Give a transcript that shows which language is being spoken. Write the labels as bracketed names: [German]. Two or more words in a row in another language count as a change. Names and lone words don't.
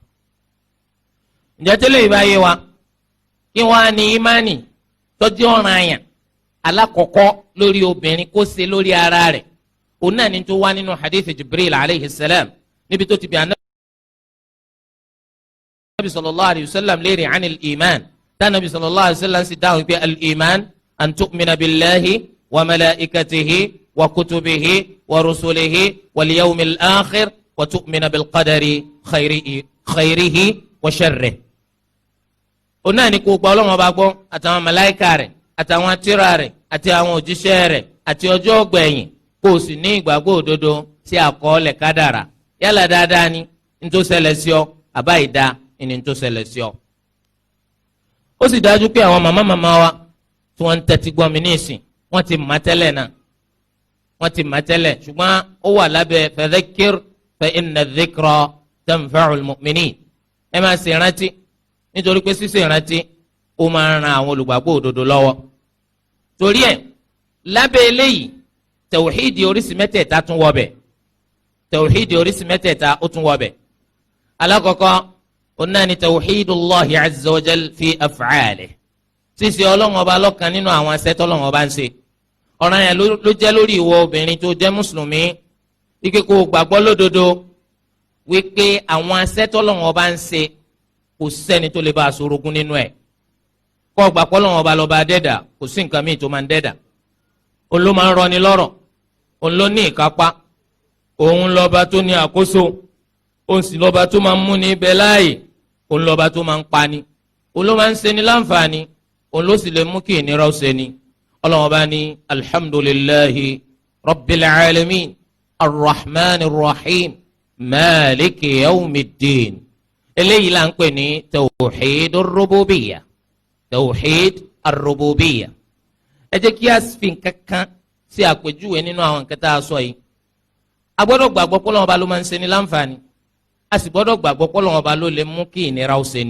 [Yoruba] ǹjẹ́ tẹ́lẹ̀ yìí bá yé wa kí wọ́n á ní ìmánì tọ́jú ọ̀ràn àyàn alákọ̀ọ́kọ́ lórí obìnrin kó ṣe lórí ara rẹ̀ òun náà ní tó wá nínú [Arabic] حديث جبريل عليه السلام [Yoruba] níbi tó ti bí Ànábì [Arabic] صلى الله عليه وسلم léèrè عن الإيمان tánàbí صلى الله عليه وسلم [Yoruba] sì dáhùn pé [Arabic] الإيمان أن تؤمن بالله وملائكته وكتبه ورسله واليوم الآخر وتؤمن بالقدر خيره وشره. [Yoruba] òun náà ní kó gba Ọlọ́run Ọba gbọ́ àtàwọn màláíkà rẹ̀ àtàwọn tírà rẹ̀ àti àwọn òjíṣẹ́ rẹ̀ àti ọjọ́ ọgbẹ̀yìn kó o sì ní ìgbàgbọ́ òdodo sí àkọọ́lẹ̀ kádàrà yálà dáadáa ni ntó ṣẹlẹ̀ sí ọ àbá ìdá ni ntó ṣẹlẹ̀ sí ọ. ó sì dájú pé àwọn màmá wa tí wọ́n ń tẹ́tí gbọ́ mi ní ìsìn wọ́n ti mà tẹ́lẹ̀ náà wọ́n ti mà tẹ́lẹ̀ ṣùgbọ́n ó wà lábẹ́ [Arabic] فذكر فإن الذكرى تنفع المؤمنين. [Yoruba] ẹ máa ṣe ìrántí nítorí pé ṣíṣe ìrántí ó máa ń ran àwọn olùgbàgbọ́ òdodo lọ́wọ́. torí ẹ̀ lábẹ́ eléyìí tawhidi oríṣi mẹ́tẹ̀ẹ̀ta tún wọ bẹ̀ tawhidi oríṣi mẹ́tẹ̀ẹ̀ta ó tún wọ bẹ̀. alákọ̀ọ́kọ́ ọ̀nà ni [Arabic] توحيد الله عز وجل في أفعاله [Yoruba] ṣíṣe Ọlọ́run Ọba lọ́kan nínú àwọn asẹ́tọ́ Ọlọ́run Ọba ń ṣe. ọ̀ràn yẹn ló jẹ́ lórí ìwọ obìnrin tó jẹ́ mùsùlùmí wípé kó o gbàgbọ́ lódodo wípé àwọn asẹ́tọ́ Ọlọ́run Ọba ń ṣe kò sẹ́ni tó lè bá a sorogún nínú ẹ̀. kó o gbàgbọ́ Ọlọ́run Ọba lọ́ba dẹ́dà kò sí nǹkan míì tó máa ń dẹ́dà. òun ló máa ń rọni lọ́rọ̀ òun ló ní ìkápá òun lọ́ba tó ní àkóso òun sì lọ́ba tó máa ń múni ibẹ̀ láàyè òun lọ́ba tó máa ń pani òun ló máa ń ṣeni láǹfààní òun ló sì lè mú kí ìnira ó ṣeni. Ọlọ́run bá ní [Arabic] الحمد لله رب العالمين الرحمن الرحيم مالك يوم الدين. [Yoruba] eléyìí là ń pè ní [Arabic] توحيد الربوبية توحيد الربوبية. [Yoruba] ẹ jẹ́ kí a fi nǹkankan sí àpèjúwe nínú àwọn nǹkan tá a sọ yìí. a gbọ́dọ̀ gbàgbọ́ pé Ọlọ́run bá ló máa ń ṣeni láǹfààní a sì gbọ́dọ̀ gbàgbọ́ pé Ọlọ́run bá ló lè mú kí ìnira ó ṣeni.